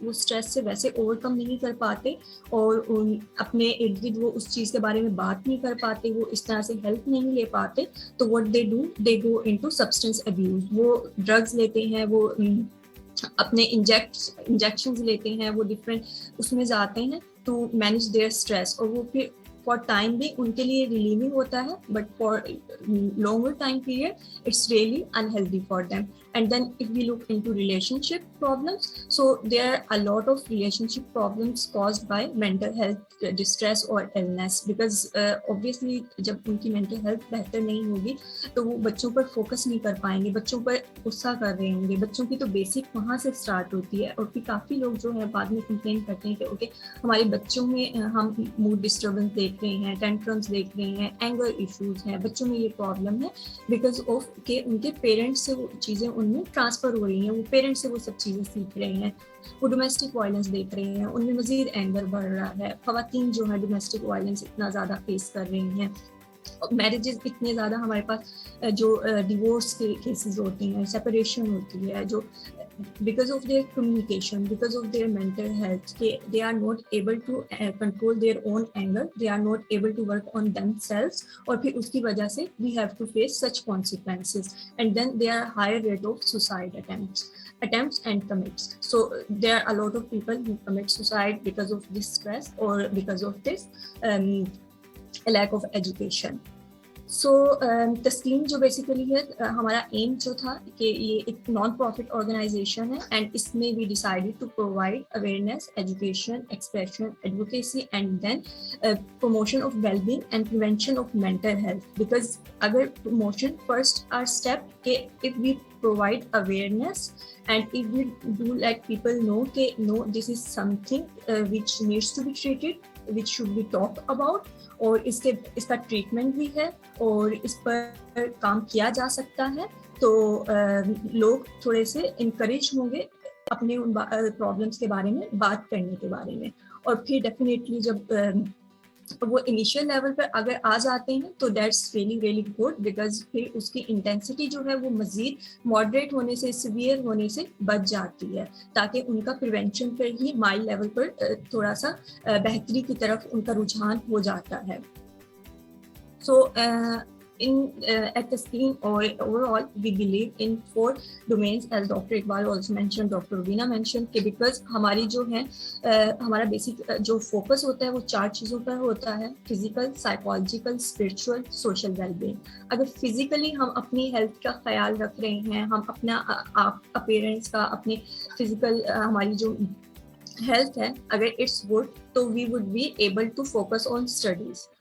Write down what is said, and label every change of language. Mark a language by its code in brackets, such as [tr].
[hi] वो स्ट्रेस से वैसे ओवरकम नहीं कर पाते और अपने इर्द गिर्द वो उस चीज़ के बारे में बात नहीं कर पाते, वो इस तरह से हेल्प नहीं ले पाते. तो [en] What they do, they go into substance abuse. [hi] वो ड्रग्स लेते हैं, वो अपने इंजेक्शंस लेते हैं, वो डिफरेंट उसमें जाते हैं [en] to manage their stress. [hi] और वो फिर for time भी उनके लिए relieving होता है, [en] but for longer time period it's really unhealthy for them. And then if we look into relationship problems, so there are a lot of relationship problems caused by mental health distress or illness, because obviously [hi] जब उनकी mental health बेहतर नहीं होगी तो वो बच्चों पर focus नहीं कर पाएंगे, बच्चों पर गुस्सा कर रहे होंगे. बच्चों की तो बेसिक वहाँ से स्टार्ट होती है. और फिर काफ़ी लोग जो है बाद में कंप्लेन करते हैं कि ओके हमारे बच्चों में हम मूड डिस्टर्बेंस देख रहे हैं, टेंट्रम्स देख रहे हैं, एंगर इश्यूज हैं, बच्चों में ये प्रॉब्लम है बिकॉज ऑफ के उनके पेरेंट्स से वो चीज़ें उनमें ट्रांसफ़र हो रही हैं, वो पेरेंट्स से वो सब चीज़ें सीख रहे हैं. वो डोमेस्टिक वायलेंस देख रहे हैं, उनमें मज़ीद एंगर बढ़ रहा है. ख़वातीन जो है डोमेस्टिक वायलेंस इतना ज़्यादा फेस कर रही हैं. मैरिजेस इतने ज़्यादा हमारे पास जो डिवोर्स के केसेस होते हैं, सेपरेशन होती है, जो [en] because of their communication, because of their mental health, they are not able to control their own anger, they are not able to work on themselves, [hi] और फिर उसकी वजह से [en] we have to face such consequences, and then there are higher rate of suicide attempts and commits. So there are a lot of people who commit suicide because of this stress or because of this lack of education. [hi] सो तस्कीन जो basically है हमारा M जो था कि ये एक [en] Non profit organisation है, and इसमें we decided to provide awareness, education, expression, advocacy and then promotion of wellbeing and prevention of mental health. [hi] Because अगर प्रमोशन फर्स्ट आर स्टेप के [en] if we provide awareness and if we do let people know that no, this is something which needs to be treated, which should be talked about, [hi] और इसका treatment भी है और इस पर काम किया जा सकता है, तो लोग थोड़े से इनकरेज होंगे अपने उन प्रॉब्लम्स के बारे में बात करने के बारे में. और फिर डेफिनेटली जब वो इनिशियल लेवल पर अगर आ जाते हैं तो [en] that's really good, [hi] बिकॉज फिर उसकी इंटेंसिटी जो है वो मज़ीद मॉडरेट होने से, सिवियर होने से बच जाती है, ताकि उनका प्रिवेंशन पर ही माइल्ड लेवल पर थोड़ा सा बेहतरी की तरफ उनका रुझान हो जाता है. [en] So at the scheme or overall we believe in 4 domains as Dr. Iqbal also mentioned, Dr. Rubina mentioned [hi] कि because हमारी जो है हमारा बेसिक जो फोकस होता है वो 4 चीज़ों पर होता है: physical, psychological, spiritual, social wellbeing. अगर फिजिकली हम अपनी हेल्थ का ख्याल रख रहे हैं, हम अपना अपीयरेंस का, अपने फिजिकल हमारी जो हेल्थ है अगर इट्स गुड, [en] तो we would be able to focus on studies.